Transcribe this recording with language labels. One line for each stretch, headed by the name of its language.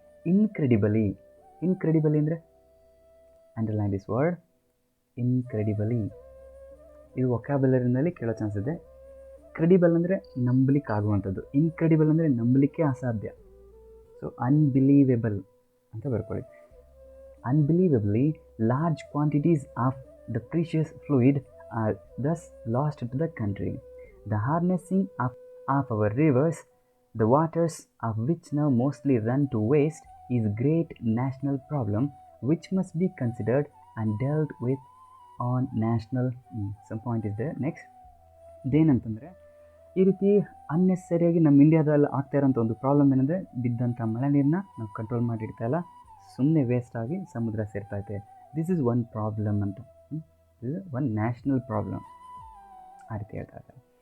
English: Incredibly ಅಂದರೆ underline this word, incredibly.
Kannada: ಇದು ವೊಕ್ಯಾಬುಲರಿನಲ್ಲಿ ಕೇಳೋ ಚಾನ್ಸ್ ಇದೆ. ಕ್ರೆಡಿಬಲ್ ಅಂದರೆ ನಂಬಲಿಕ್ಕೆ ಆಗುವಂಥದ್ದು, ಇನ್ಕ್ರೆಡಿಬಲ್ ಅಂದರೆ ನಂಬಲಿಕ್ಕೆ ಅಸಾಧ್ಯ. ಸೊ ಅನ್ಬಿಲೀವೆಬಲ್ ಅಂತ ಬರ್ಕೊಳ್ಳಿ.
English: Unbelievably large quantities of the precious fluid are thus lost to the country. The harnessing of our rivers, the waters of which now mostly run to waste, is a great national problem which must be considered and dealt with on national. Some point is there.
Kannada: Next, ಇದೇನಂತಂದರೆ, ಈ ರೀತಿ ಅನ್ನೆಸರಿಯಾಗಿ ನಮ್ಮ ಇಂಡಿಯಾದಲ್ಲಿ ಆಗ್ತಾ ಇರೋಂಥ ಒಂದು problem ಏನಂದರೆ, ಬಿದ್ದಂಥ ಮಳೆ ನೀರನ್ನ ನಾವು ಕಂಟ್ರೋಲ್ ಮಾಡಿಡ್ತಾ ಇಲ್ಲ, ಸುಮ್ಮನೆ ವೇಸ್ಟಾಗಿ ಸಮುದ್ರ ಸೇರ್ತೈತೆ.
English: this is one problem ಅಂತ, this is one national problem
Kannada: ಆ ರೀತಿ ಹೇಳ್ತಾ ಇದ್ದಾರೆ.